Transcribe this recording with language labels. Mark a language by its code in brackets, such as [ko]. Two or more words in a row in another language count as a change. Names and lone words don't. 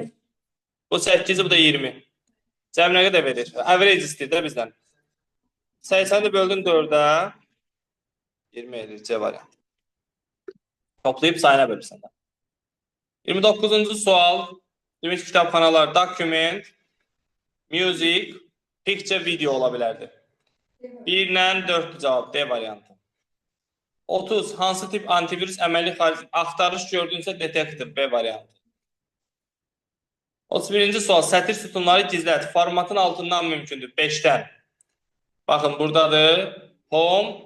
[az] Bu 8'i, bu da 20. Cəmi nə qədər verir? Average istəyir də bizdən. 80'i böldün 4'ə 20 edir. C variantı. Toplayıb sayına bölürsən də. 29-cu sual. Demiş kitabxanalar [en] document, music, picture, video [az] ola bilərdir. 1 ilə 4 cavab. D variantı. 30. Hansı tip antivirus əməli axtarış gördüyünsə detektor. B variantı. 31-ci sual. Sətir sütunları gizlət. Formatın altından mümkündür. 5'dən. Baxın, buradadır. Home.